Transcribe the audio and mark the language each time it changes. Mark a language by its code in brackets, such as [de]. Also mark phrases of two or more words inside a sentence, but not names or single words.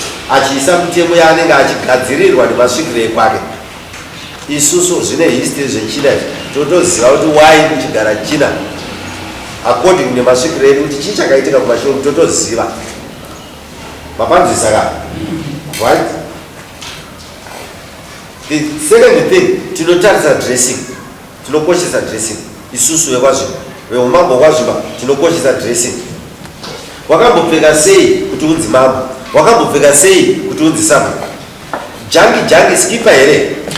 [sn] Achiisa mitemo yaanenge achigadzirirwa nemasvikiro ekwake. Isusu zvine history zvechina izvi. Totoziva kuti why kuchigara China. According nemasvikiro edu kuti chii chakaitika kumashure, totoziva. Mapanzisa ka? [en] Right? The second thing, [sn] tinotarisa dressing. Tinokoshesa dressing. Isusu vekwazvimba, veumambo wekwazvimba, tinokoshesa dressing. Wakambopfeka sei kuti unzi mambo? Wakambopfeka sei kuti unzi sabhuku? Jangi, jangi, skipa here?